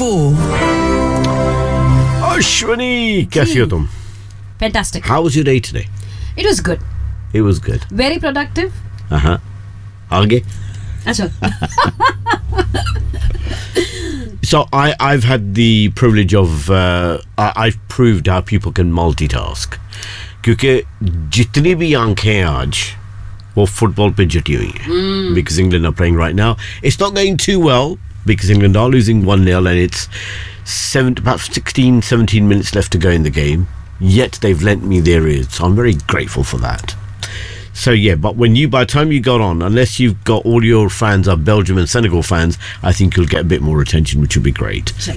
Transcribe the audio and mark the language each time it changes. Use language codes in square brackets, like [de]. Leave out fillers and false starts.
[hi] अश्विनी, कैसे हो तुम? [en] Fantastic. How was your day today? It was good. It was good. Very productive. Uh-huh. Aage. Achha. So I've had the privilege of I've proved how people can multitask. [hi] क्योंकि जितनी भी आँखें आज वो football पे जुटी हुई हैं। [en] Because England are playing right now. It's not going too well because England are losing 1-0 and it's about 16-17 minutes left to go in the game, yet they've lent me their ears, so I'm very grateful for that. So yeah, but by the time you got on, unless you've got all your fans are Belgium and Senegal fans, I think you'll get a bit more attention, which would be great. Sure.